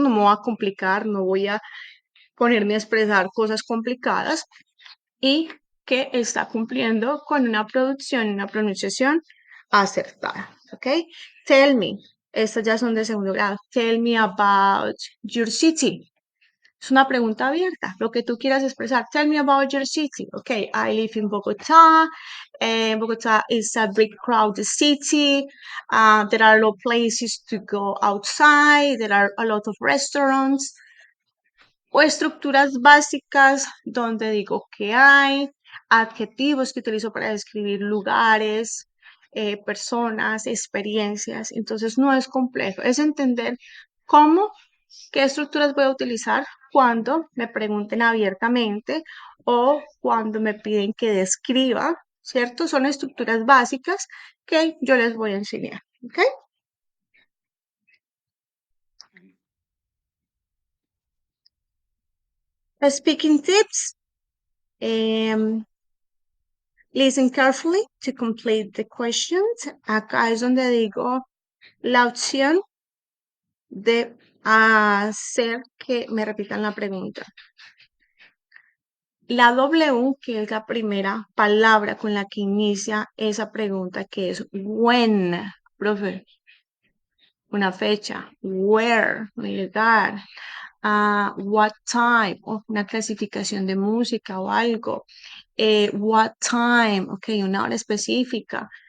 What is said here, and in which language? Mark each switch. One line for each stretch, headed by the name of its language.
Spanish: No me voy a complicar, no voy a ponerme a expresar cosas complicadas y que está cumpliendo con una producción, una pronunciación acertada, ¿ok?
English: Tell me,
Spanish: estas ya son de segundo grado.
English: Tell me about your city.
Spanish: Es una pregunta abierta, lo que tú quieras expresar.
English: Tell me about your city. Okay, I live in Bogotá. Bogotá is a big crowded city. There are a lot of places to go outside. There are a lot of restaurants.
Spanish: O estructuras básicas donde digo que hay, adjetivos que utilizo para describir lugares, personas, experiencias. Entonces no es complejo, es entender cómo, qué estructuras voy a utilizar cuando me pregunten abiertamente o cuando me piden que describa, ¿cierto? Son estructuras básicas que yo les voy a enseñar, ¿ok?
English: Speaking tips. Listen carefully to complete the questions.
Spanish: Acá es donde digo la opción de hacer que me repitan la pregunta. La W, que es la primera palabra con la que inicia esa pregunta, que es when, profe, una fecha, where, un lugar, what time, una clasificación de música o algo, what time, ok, una hora específica.